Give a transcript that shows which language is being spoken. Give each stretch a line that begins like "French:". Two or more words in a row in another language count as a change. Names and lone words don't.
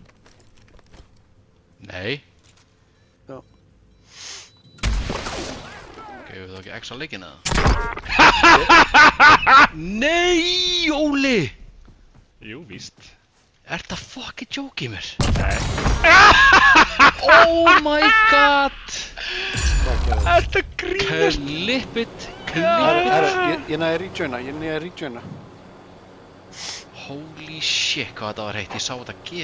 Icelandic: Nei. Já. Gefur þú ekki X á leikinn eða? Nei, Óli! Jú, víst. Ert að fucking jóki mér? Nei.
English: Oh my god!
Icelandic: Hvað gerist? Þetta grínast.
English: Clip it,
Icelandic: Ég næði að rejoina.
English: Holy shit,
Icelandic: hvað þetta var heitt, ég sá þetta gera.